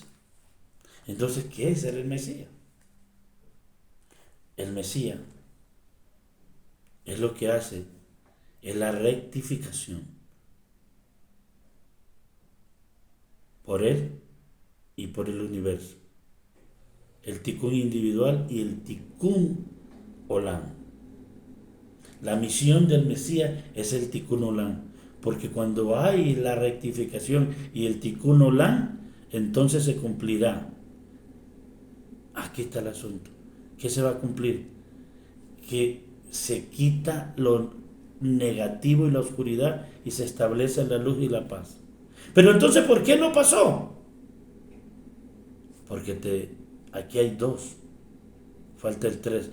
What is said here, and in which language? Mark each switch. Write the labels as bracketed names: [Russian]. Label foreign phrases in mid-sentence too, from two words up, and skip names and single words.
[Spanish] Entonces, ¿qué es ser el Mesías? El Mesías es lo que hace, es la rectificación por él y por el universo. El tikkun individual y el [Hebrew] תיקון עולם. [Spanish] La misión del Mesías es el [Hebrew] תיקון עולם, [Spanish] porque cuando hay la rectificación y el [Hebrew] תיקון עולם, [Spanish] entonces se cumplirá. Aquí está el asunto. ¿Qué se va a cumplir? Que se quita lo negativo y la oscuridad y se establece la luz y la paz. Pero entonces, ¿por qué no pasó? Porque aquí hay dos, falta el 3.